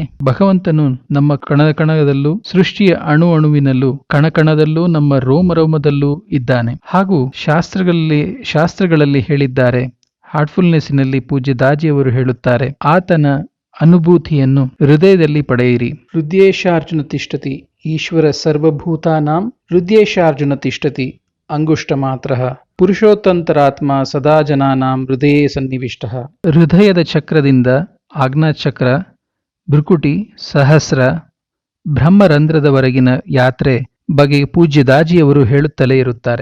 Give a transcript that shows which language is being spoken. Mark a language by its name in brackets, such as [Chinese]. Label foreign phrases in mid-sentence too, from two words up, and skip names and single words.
[Kannada] ಭಗವಂತನು ನಮ್ಮ ಕಣಕಣದಲ್ಲೂ, ಸೃಷ್ಟಿಯ ಅಣುವಿನಲ್ಲೂ, ಕಣಕಣದಲ್ಲೂ, ನಮ್ಮ ರೋಮರೋಮದಲ್ಲೂ ಇದ್ದಾನೆ. ಹಾಗೂ ಶಾಸ್ತ್ರಗಳಲ್ಲಿ ಹೇಳಿದ್ದಾರೆ. ಹಾರ್ಟ್ಫುಲ್ನೆಸ್ಸಿನಲ್ಲಿ ಪೂಜ್ಯ ದಾಜಿಯವರು ಹೇಳುತ್ತಾರೆ, ಆತನ ಅನುಭೂತಿಯನ್ನು ಹೃದಯದಲ್ಲಿ ಪಡೆಯಿರಿ. [Sanskrit] ಹೃದಯೇಶಾರ್ಜುನ ತಿಷ್ಠತಿ ಈಶ್ವರ ಸರ್ವಭೂತಾನಾಂ ಹೃದಯೇಶಾರ್ಜುನ ತಿಷ್ಠತಿ ಅಂಗುಷ್ಟ ಮಾತ್ರ ಪುರುಷೋತ್ತಂತರಾತ್ಮ ಸದಾ ಜನಾನಾಂ ಹೃದಯೇ ಸನ್ನಿವಿಷ್ಟಃ. [Kannada] ಹೃದಯದ ಚಕ್ರದಿಂದ ಆಜ್ಞಾಚಕ್ರ, ಭೃಕುಟಿ, ಸಹಸ್ರ, ಬ್ರಹ್ಮರಂಧ್ರದವರೆಗಿನ ಯಾತ್ರೆ ಬಗ್ಗೆ ಪೂಜ್ಯ ದಾಜಿಯವರು ಹೇಳುತ್ತಲೇ ಇರುತ್ತಾರೆ.